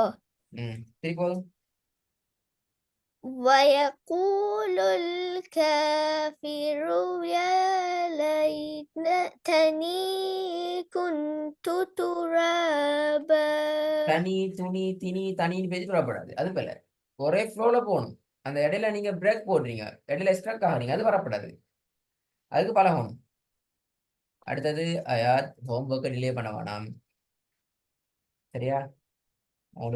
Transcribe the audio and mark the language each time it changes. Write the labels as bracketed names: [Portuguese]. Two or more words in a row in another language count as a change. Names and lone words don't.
[Tamil] சரி போதும். [Arabic] ويقول الكافر يا ليتني كنت ترابا. [Tamil] தனி துணி திணி தனின்னு பேசி வரப்படாது. அது போல ஒரே ஃப்ளோல போகணும். அந்த இடையில நீங்க பிரேக் போடுறீங்க, இடையில ஸ்ட்ரக் ஆகுறீங்க, அது வரப்படாது. அதுக்கு பழகணும். அடுத்தது அயாத் [English] homework delay [Tamil] பண்ண வேணாம். சரியா? உங்களுக்கு